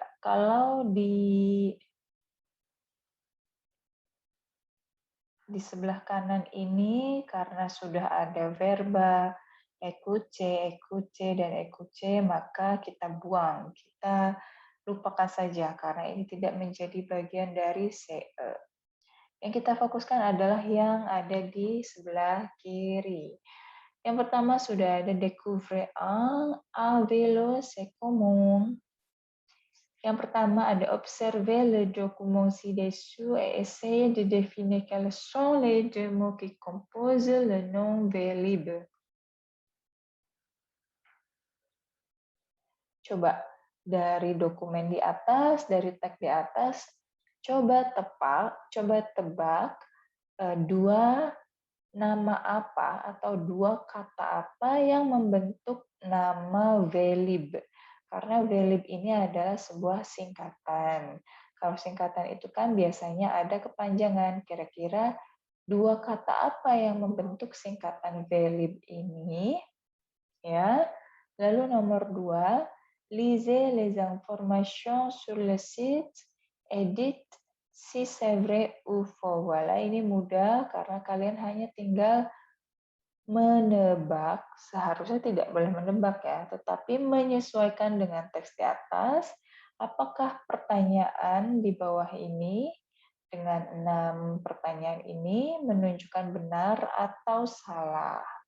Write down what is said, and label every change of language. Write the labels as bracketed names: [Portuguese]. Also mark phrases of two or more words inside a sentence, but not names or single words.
[Indonesian] Kalau di sebelah kanan ini karena sudah ada verba écouter, dan écouter, maka kita buang. Kita lupakan saja karena ini tidak menjadi bagian dari CE. Yang kita fokuskan adalah yang ada di sebelah kiri. Yang pertama sudah ada [French] découvrir un vélo c'est comment. [Indonesian] Yang pertama ada [French] observer le document ci-dessous et essayer de définir quels sont les 2 mots qui composent le nom Vélib. [Indonesian] Coba dari dokumen di atas, dari teks di atas, coba tebak 2 nama apa atau 2 kata apa yang membentuk nama Vélib. Karena Vélib ini adalah sebuah singkatan. Kalau singkatan itu kan biasanya ada kepanjangan. Kira-kira 2 kata apa yang membentuk singkatan Vélib ini? Ya. Lalu nomor 2, [French] lisez les informations sur le site, edit si c'est vrai ou faux. [Indonesian] Voilà, ini mudah karena kalian hanya tinggal menebak, seharusnya tidak boleh menebak ya, tetapi menyesuaikan dengan teks di atas, apakah pertanyaan di bawah ini dengan 6 pertanyaan ini menunjukkan benar atau salah.